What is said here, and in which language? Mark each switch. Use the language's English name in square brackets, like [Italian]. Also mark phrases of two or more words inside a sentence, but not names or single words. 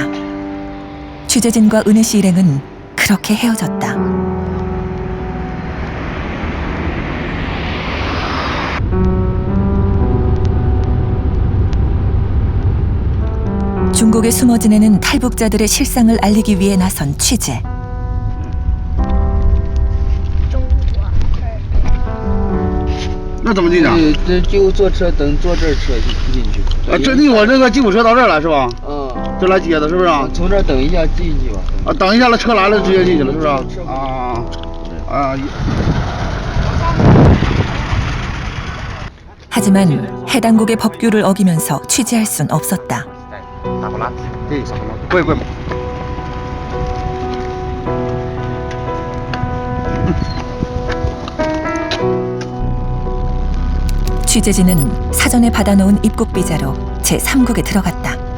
[Korean] 취재진과 은혜 씨 일행은 그렇게 헤어졌다. 중국에 숨어 지내는 탈북자들의 실상을 알리기 위해 나선 취재. [Chinese] 那怎么进去？就坐车，等坐这儿车进去。这你我这个吉普车到这儿了是吧？嗯，这来接的是不是？从这儿等一下进去吧。等一下了，车来了直接进去了是不是？ [Korean] 하지만 해당국의 법규를 어기면서 취재할 순 없었다. 취재진은 사전에 받아놓은 입국 비자로 제3국에 들어갔다.